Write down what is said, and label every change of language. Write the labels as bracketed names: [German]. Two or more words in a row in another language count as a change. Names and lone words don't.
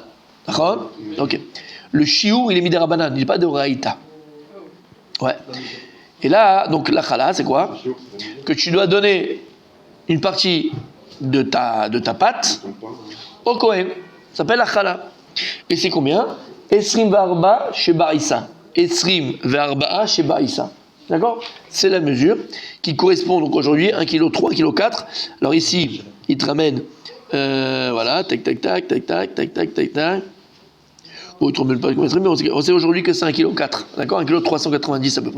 [French] D'accord? Ok. Le shiur, il est mis des Rabbanan, il n'est pas de Raïta. Ouais. Et là, donc la Chala, c'est quoi? Que tu dois donner une partie de ta pâte au Kohen. Ça s'appelle la Chala. Et c'est combien? [Hebrew] עשרים וארבע שבעיסה. עשרים וארבע שבעיסה. D'accord? [French] C'est la mesure qui correspond donc aujourd'hui à 1 kg 3, 1 kg 4. Alors ici, il te ramène, voilà, tac, tac, tac, tac, tac, tac, tac, tac, tac. Oh, il ne te pas comment mais on sait aujourd'hui que c'est 1 kg 4. D'accord? 1 kg 390 à peu près.